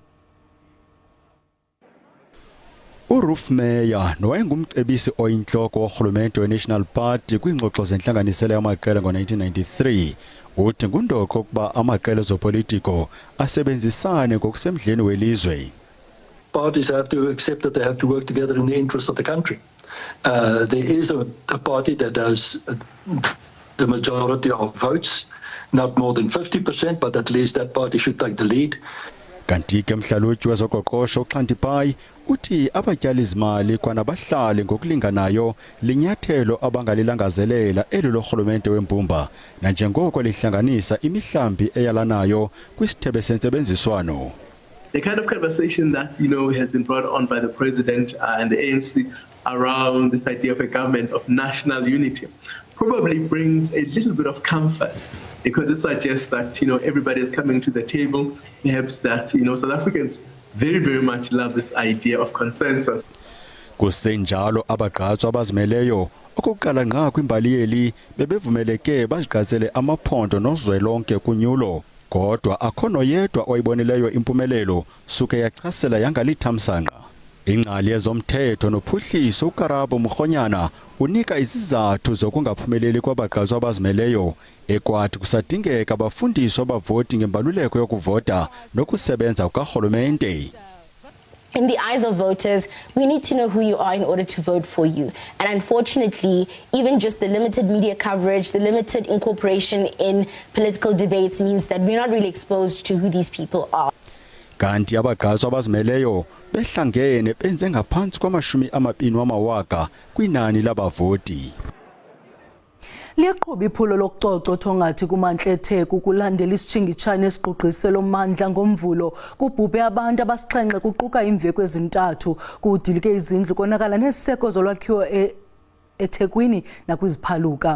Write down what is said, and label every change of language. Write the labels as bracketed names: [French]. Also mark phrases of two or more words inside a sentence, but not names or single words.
[Xhosa] uRalph Meyer nowayengumcebisi oyintloko worhulumente weNational Party kwingxoxo zentlanganisela yamaqela ngo-1993 uthi ngundoko ukuba amaqela ezopolitiko asebenzisane ngokusemdleni welizwe. [English] Parties have to accept that they have to work together in the interest of the country. There is a party that has the majority of votes, not more than 50%, but at least that party should take the lead. [Xhosa] Kanti ke mhlalutyi wezoqoqosho uXhantipai uthi abatyali zimali kwanabahlali ngokulinganayo linyathelo abangalilangazelela eli lorhulumente wembumba nanjengoko lihlanganisa imihlambi eyalanayo kwisithebe sentsebenziswano. [English] The kind of conversation that has been brought on by the president and the ANC around this idea of a government of national unity probably brings a little bit of comfort, because it suggests that everybody is coming to the table, perhaps that South Africans very, very much love this idea of consensus. [Xhosa] Kusenjalo abagqatswa abazimeleyo okokuqala ngqa kwimbali yeli bebevumeleke bazigqazele amaphondo nozwelonke kunyulo, kodwa akho noyedwa oyibonileyo impumelelo suke yachasela yangalithamsanqa. Ingcali yezomthetho nophuhliso uKarabo Mkhonyana unika izizathu zokungaphumeleli kwabagqatswa abazimeleyo ekwathi kusadingeka abafundiswa abavoti ngembaluleko yokuvota nokusebenza kukarhulumente. [English] in the eyes of voters, we need to know who you are in order to vote for you. And unfortunately, even just the limited media coverage, the limited incorporation in political debates means that we're not really exposed to who these people are. [Xhosa] Kanti abagqatswa abazimeleyo behlangene benze ngaphansi kwama-20,000 kwinani labavoti. Liyaqhuba iphulo lokucoco thongathi kuMantletheku kulandela isitshingitshane esiqoqiselo mmandla ngomvulo kubhubhe abantu abasixhenxe kuquka imveko ezintathu kudilike izindlu konakala neziseko zolwakhiwo eThekwini nakwiziphaluka.